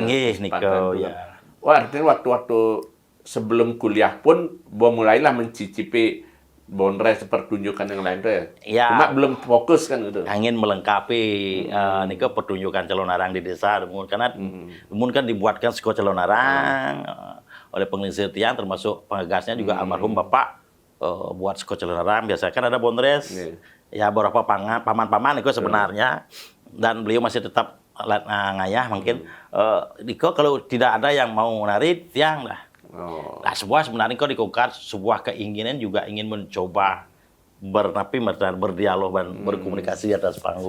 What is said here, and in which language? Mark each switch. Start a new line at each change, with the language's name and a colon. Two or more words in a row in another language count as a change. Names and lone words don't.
Indonesian: Niko ya. Wah, artinya waktu-waktu sebelum kuliah pun mulailah mencicipi bondres pertunjukan yang lain tuh ya. Ya. Cuma belum fokus kan gitu. Ingin melengkapi niko pertunjukan calon narang di desa karena kan dibuatkan sekolah calon narang oleh penglingsir tiang termasuk pengagasnya juga almarhum Bapak buat sekolah calon narang biasa kan ada bondres. Ya beberapa paman-paman niko sebenarnya dan beliau masih tetap ngayah mungkin niko kalau tidak ada yang mau nari tiang lah. Nah, sebenarnya kok dikukar sebuah keinginan juga ingin mencoba berdialog dan berkomunikasi di atas panggung.